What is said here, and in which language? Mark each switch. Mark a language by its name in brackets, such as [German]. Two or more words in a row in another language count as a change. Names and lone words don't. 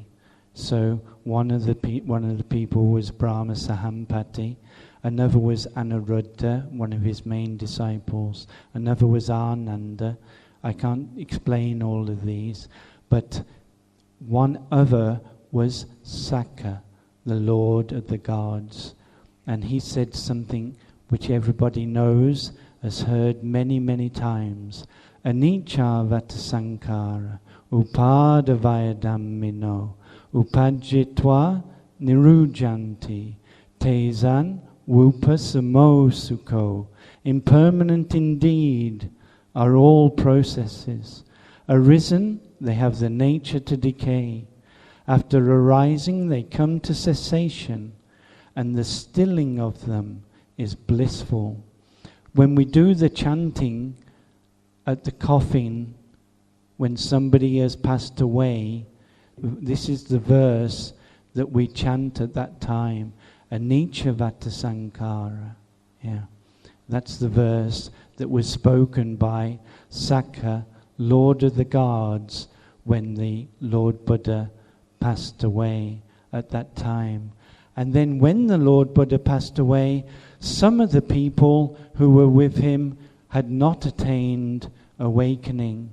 [English] So one of the people was Brahma Sahampati, another was Anuruddha, one of his main disciples, another was Ananda. I can't explain all of these, but one other was Sakka, the Lord of the gods, and he said something which everybody knows, has heard many, many times. [Pali] Anicca vata sankara, upadavaya dhammino, upajjitva nirujanti, tesan vupasamo sukho. [English] Impermanent indeed are all processes. Arisen, they have the nature to decay. After arising, they come to cessation, and the stilling of them is blissful. When we do the chanting at the coffin, when somebody has passed away, this is the verse that we chant at that time. [Pali] Anicca vata sankara. [English] Yeah. That's the verse that was spoken by Sakka, Lord of the gods, when the Lord Buddha passed away at that time. And then when the Lord Buddha passed away, some of the people who were with him had not attained awakening.